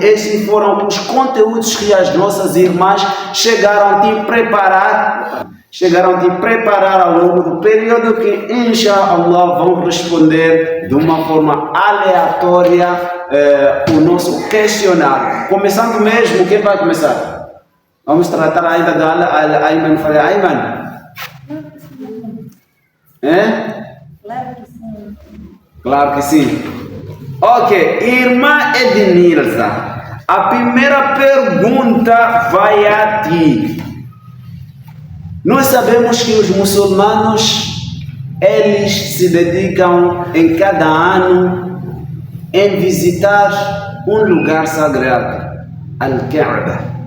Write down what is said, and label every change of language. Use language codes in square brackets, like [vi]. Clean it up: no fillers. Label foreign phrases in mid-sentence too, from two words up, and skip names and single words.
[pt] Estes foram os conteúdos que as nossas irmãs chegaram a te preparar ao longo do período, que inshallah vão responder de uma forma aleatória o nosso questionário. Começando mesmo, quem vai começar? Vamos tratar ainda da Ayman. Ayman? Claro que sim. Claro que sim. Ok, irmã Ednilza, a primeira pergunta vai a ti. Nós sabemos que os muçulmanos, eles se dedicam em cada ano em visitar um lugar sagrado, Al-Kaaba.